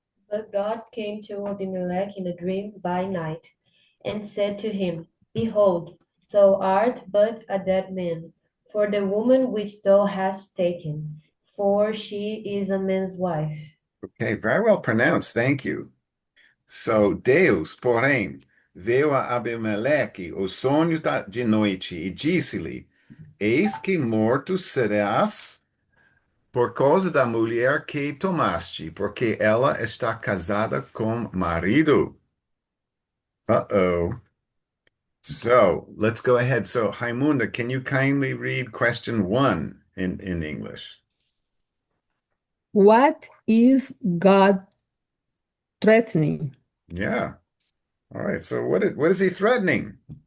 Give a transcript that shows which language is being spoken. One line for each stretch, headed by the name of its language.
English: But God came to Abimelech in a dream by night, and said to him, Behold, thou art but a dead man, for the woman which thou hast taken, for she is a man's wife. Okay, very well pronounced. Thank you.
Portuguese: So Deus, porém, veio a Abimeleque os sonhos de noite e disse-lhe: Eis que morto serás por causa da mulher que tomaste, porque ela está casada com marido.
English: Uh-oh. So let's go ahead. So Raimunda, can you kindly read question one in English? What is God threatening? Yeah. All right. So what is he threatening?